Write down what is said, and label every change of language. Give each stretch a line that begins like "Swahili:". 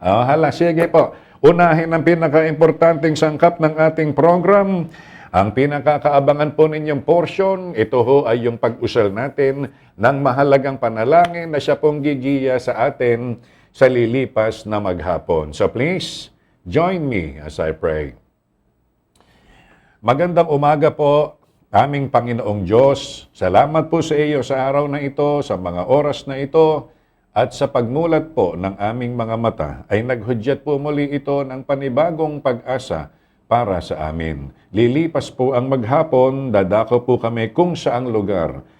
Filipino: Hala, sige po. Unahin ang pinaka-importanting sangkap ng ating program. Ang pinakakaabangan po ninyong portion, ito ho ay yung pag-usal natin ng mahalagang panalangin na siya pong gigiya sa atin sa lilipas na maghapon.
English: So please, join me as I pray.
Filipino: Magandang umaga po, aming Panginoong Diyos. Salamat po sa iyo sa araw na ito, sa mga oras na ito, at sa pagmulat po ng aming mga mata, ay naghudyat po muli ito ng panibagong pag-asa para sa amin. Lilipas po ang maghapon, dadako po kami kung saang lugar.